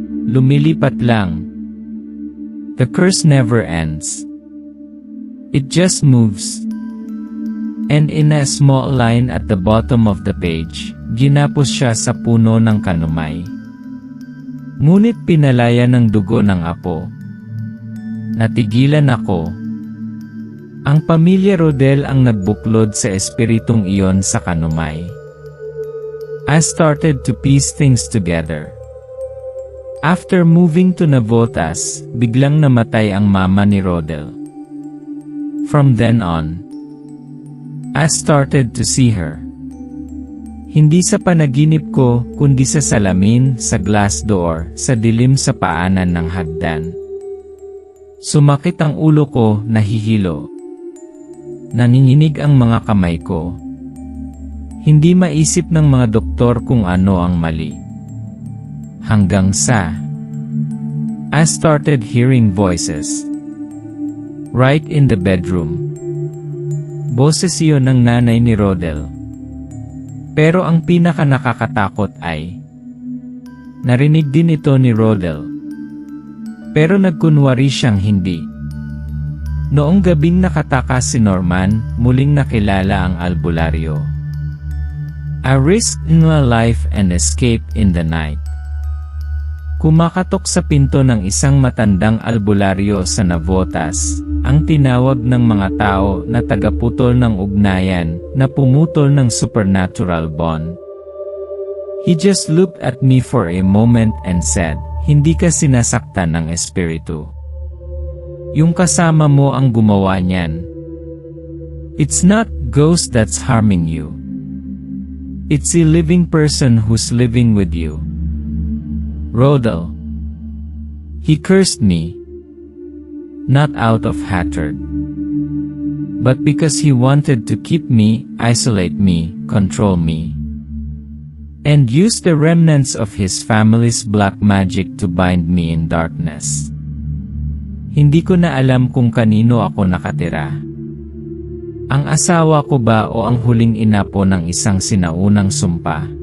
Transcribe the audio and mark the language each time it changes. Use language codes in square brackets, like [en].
[tl] Lumilipat lang. [en] The curse never ends. It just moves. And in a small line at the bottom of the page, [tl] ginapos siya sa puno ng kanumay. Ngunit pinalaya ng dugo ng apo. Natigilan ako. Ang pamilya Rodel ang nagbuklod sa espiritong iyon sa kanumay. [en] I started to piece things together. After moving to Navotas, [tl] biglang namatay ang mama ni Rodel. [en] From then on, I started to see her. [tl] Hindi sa panaginip ko, kundi sa salamin, sa glass door, sa dilim sa paanan ng hagdan. Sumakit ang ulo ko, nahihilo. Nanginginig ang mga kamay ko. Hindi maisip ng mga doktor kung ano ang mali. Hanggang sa [en] I started hearing voices. Right in the bedroom. [tl] Boses iyon ng nanay ni Rodel. Pero ang pinaka nakakatakot ay narinig din ito ni Rodel. Pero nagkunwari siyang hindi. Noong gabing nakatakas si Norman, muling nakilala ang albularyo. [en] I risked my life and escaped in the night. [tl] Kumakatok sa pinto ng isang matandang albularyo sa Navotas, ang tinawag ng mga tao na tagaputol ng ugnayan na pumutol ng supernatural bond. [en] He just looked at me for a moment and said, [tl] "Hindi ka sinasaktan ng espiritu. Yung kasama mo ang gumawa niyan. [en] It's not ghost that's harming you. It's a living person who's living with you." Rodel. He cursed me. Not out of hatred, but because he wanted to keep me, isolate me, control me, and use the remnants of his family's black magic to bind me in darkness. [tl] Hindi ko na alam kung kanino ako nakatira. Ang asawa ko ba o ang huling ina po ng isang sinaunang sumpa?